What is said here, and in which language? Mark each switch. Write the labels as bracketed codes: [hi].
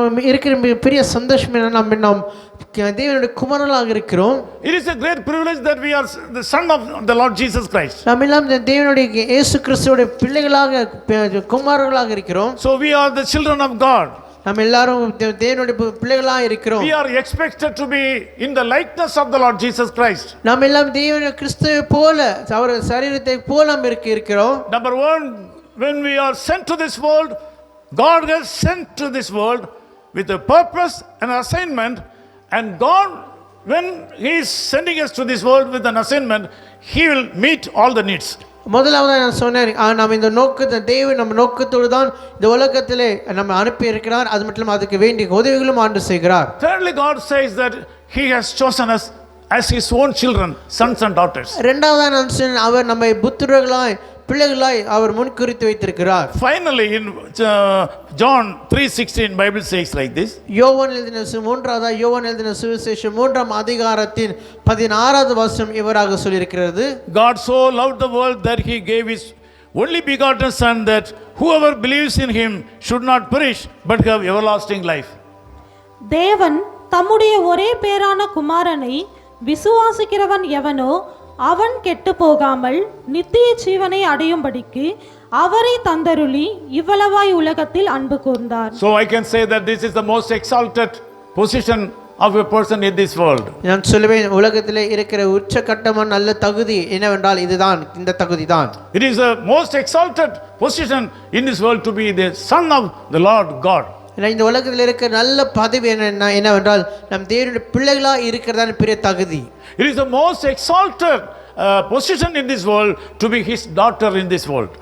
[ta] இருக்கிற பெரிய சந்தோஷம் என்ன, நாம் தேவனுடைய குமாரர்களாக இருக்கிறோம். [en] It is a great privilege that we are the son of the Lord Jesus Christ. [ta] நாம் எல்லாம் தேவனுடைய இயேசு கிறிஸ்துவுடைய பிள்ளைகளாக குமாரர்களாக இருக்கிறோம். [en] So we are the children of God. [ta] நாம் எல்லாரும் தேவனுடைய பிள்ளைகளாக இருக்கிறோம். [en] We are expected to be in the likeness of the Lord Jesus Christ. [ta] நாம் எல்லாம் தேவனுடைய கிறிஸ்துவை போல அவர் சரீரத்தை போல நாம் இருக்கிறோம். [en] Number one, when we are sent to this world, God has sent to this world with a purpose and assignment, and God, when he is sending us to this world with an assignment, he will meet all the needs. [ta] முதலாவதாக நான் சொன்னேன், நாம் இந்த நோக்கத்தை தேவன் நம்ம நோக்கத்தோடு தான் இந்த உலகத்திலே நம்ம அனுப்பி இருக்கிறார், அது மட்டும் அதுக்கு வேண்டிய உதவிகளும் ஆண்டு செய்கிறார். [en] Thirdly, God says that he has chosen us as his own children, sons and daughters. [ta] இரண்டாவதாக நான் சொன்னேன், அவர் நம்மை புத்திரர்களாய் பிள்ளைகளாய் அவர் முன்குறித்து வைத்திருக்கிறார். [en] Finally, in John 3:16, Bible says like this. [ta] யோவான் எழுதின சுவிசேஷம் 3ஆம் அதிகாரத்தின் 16வது வசனம் இவராக சொல்லியிருக்கிறது. [en] God so loved the world that he gave his only begotten son, that whoever believes in him should not perish but have everlasting life. [ta] தேவன் தம்முடைய ஒரே பேரான குமாரனை விசுவாசிக்கிறவன் எவனோ அவன் கெட்டு போகாமல் நித்திய ஜீவனை அடையும்படிக்கு அவரை தந்தருளி இவ்வளவாய் உலகத்தில் அன்பு கூர்ந்தார். [en] So I can say that this is the most exalted position of a person in this world. [ta] நான் சொல்லுவேன், உலகத்திலே இருக்கிற உச்சகட்டமான நல்ல தகுதி என்னவென்றால் இதுதான், இந்த தகுதி தான். [en] It is the most exalted position in this world to be the son of the Lord God. [ta] இந்த உலகத்தில் இருக்கிற நல்ல பதவி என்னவென்றால் நம் தேவனுடைய பிள்ளைகளா இருக்கிறதான பெரிய தகுதி. [en] It is the most exalted position in this world to be his daughter in this world.